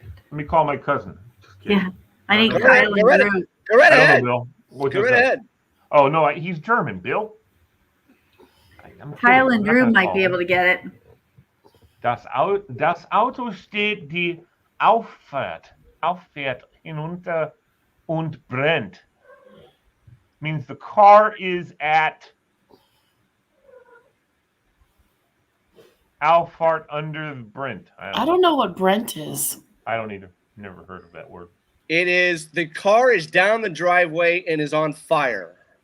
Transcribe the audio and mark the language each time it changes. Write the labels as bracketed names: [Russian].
[English] Let me call my cousin. Yeah, I need Kyle and Drew. Go right ahead. Bill. Go right ahead. Oh no, he's German, Bill. Kyle and Drew might be able to get it. [German] Das Auto steht die Auffahrt hinunter und brennt. [English] Means the car is at Auffahrt under Brent. I don't know what Brent is. I don't either. Never heard of that word. It is the car is down the driveway and is on fire.